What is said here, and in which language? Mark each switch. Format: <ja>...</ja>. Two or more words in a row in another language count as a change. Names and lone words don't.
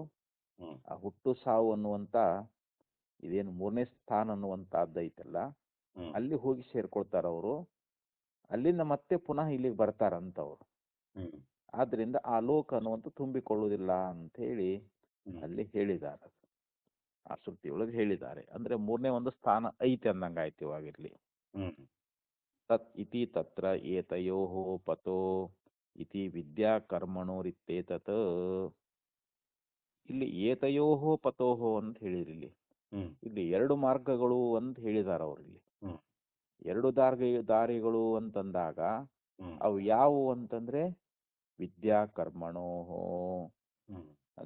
<kn>ಆ ಹುಟ್ಟು ಸಾವು ಅನ್ನುವಂತ ಇದೇನು 3ನೇ ಸ್ಥಾನ ಅನ್ನುವಂತಹದ್ದು ಐತಲ್ಲ, ಅಲ್ಲಿ ಹೋಗಿ ಸೇರ್ಕೊಳ್ತಾರ ಅವರು. ಅಲ್ಲಿಂದ ಮತ್ತೆ ಪುನಃ ಇಲ್ಲಿಗೆ ಬರ್ತಾರಂತವ್ರು. ಆದ್ರಿಂದ ಆ ಲೋಕ ಅನ್ನುವಂತ ತುಂಬಿಕೊಳ್ಳುವುದಿಲ್ಲ ಅಂತ ಹೇಳಿ ಅಲ್ಲಿ ಹೇಳಿದ್ದಾರೆ, ಆ ಶ್ರುತಿಯೊಳಗೆ ಹೇಳಿದ್ದಾರೆ. ಅಂದ್ರೆ 3ನೇ ಒಂದು ಸ್ಥಾನ ಐತೆ ಅಂದಂಗಾಯ್ತು ಇವಾಗಿರ್ಲಿ.</kn> <sa>ತತ್ ಇತಿ ತತ್ರ ಏತಯೋಃ ಪತೋ ಇತಿ ವಿದ್ಯಾ ಕರ್ಮಣೋರಿತ್ತೇತತ್.</sa> <kn>ಇಲ್ಲಿ</kn> <sa>ಏತಯೋಃ ಪತೋಃ</sa> <kn>ಅಂತ ಹೇಳಿರಿ. ಇಲ್ಲಿ 2 ಮಾರ್ಗಗಳು ಅಂತ ಹೇಳಿದಾರ ಅವ್ರಲ್ಲಿ. 2 ದಾರಿಗಳು ಅಂತಂದಾಗ ಅವು ಯಾವುವು ಅಂತಂದ್ರೆ</kn> <sa>ವಿದ್ಯಾ ಕರ್ಮಣೋಃ</sa> <kn>ಅಂತ.</kn>